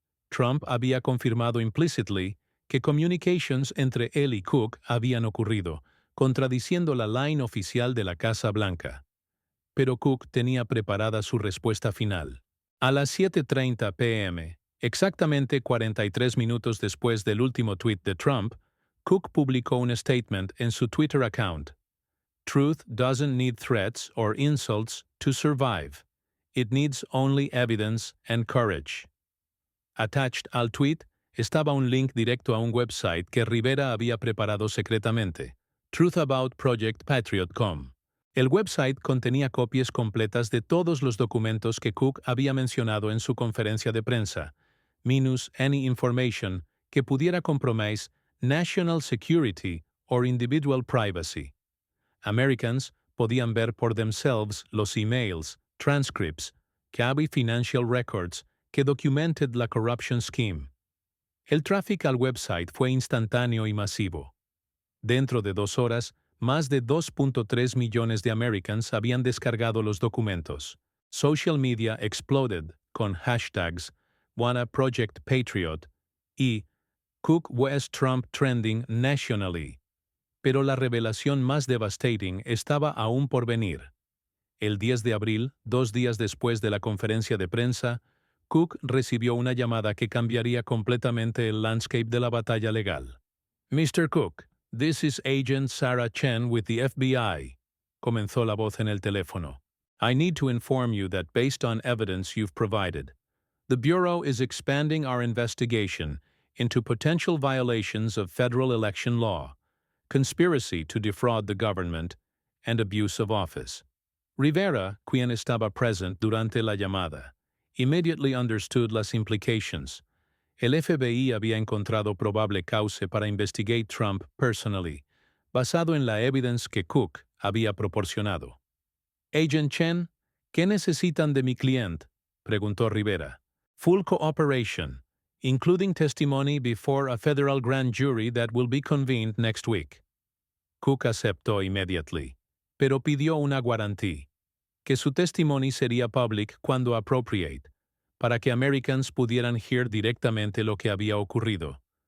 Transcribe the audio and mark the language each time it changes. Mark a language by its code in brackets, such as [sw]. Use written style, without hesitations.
[es] Trump había confirmado [en] implicitly [es] que [en] communications [es] entre él y Cook habían ocurrido, contradiciendo la [en] line [es] oficial de la Casa Blanca. Pero Cook tenía preparada su respuesta final. A las 7:30 p.m., exactamente 43 minutos después del último tweet de Trump, Cook publicó un [en] statement [es] en su [en] Twitter account. Truth doesn't need threats or insults to survive. It needs only evidence and courage. Attached [es] al tweet estaba un link directo a un website que Rivera había preparado secretamente, truthaboutprojectpatriot.com. El website contenía copias completas de todos los documentos que Cook había mencionado en su conferencia de prensa, [en] minus any information [es] que pudiera [en] compromise national security or individual privacy. [es] Americans podían ver por [en] themselves [es] los emails, [en] transcripts, cabby financial records [es] que [en] documented [es] la [en] corruption scheme. [es] El tráfico al website fue instantáneo y masivo. Dentro de 2 horas, más de 2.3 millones de Americans habían descargado los documentos. [en] Social media exploded [es] con [en] hashtags #WannaProjectPatriot [es] y [en] Cook was Trump trending nationally. [es] Pero la revelación más [en] devastating [es] estaba aún por venir. El 10 de abril, 2 días después de la conferencia de prensa, Cook recibió una llamada que cambiaría completamente el landscape de la batalla legal. Mr. [en] Cook, this is Agent Sarah Chen with the FBI, [es] comenzó la voz en el teléfono. [en] I need to inform you that based on evidence you've provided, the Bureau is expanding our investigation into potential violations of federal election law, conspiracy to defraud the government, and abuse of office. [es] Rivera, quien estaba [en] present [es] durante la llamada, [en] immediately understood [es] las [en] implications. [es] El FBI había encontrado probable causa para [en] investigate [es] Trump [en] personally, [es] basado en la [en] evidence [es] que Cook había proporcionado. Agent Chen, ¿qué necesitan de mi cliente?, preguntó Rivera. [en] Full cooperation, including testimony before a federal grand jury that will be convened next week. [es] Cook aceptó [en] immediately, [es] pero pidió una guarantía, que su [en] testimony [es] sería [en] public [es] cuando [en] appropriate, [es] para que Americans pudieran [en] hear [es] directamente lo que había ocurrido.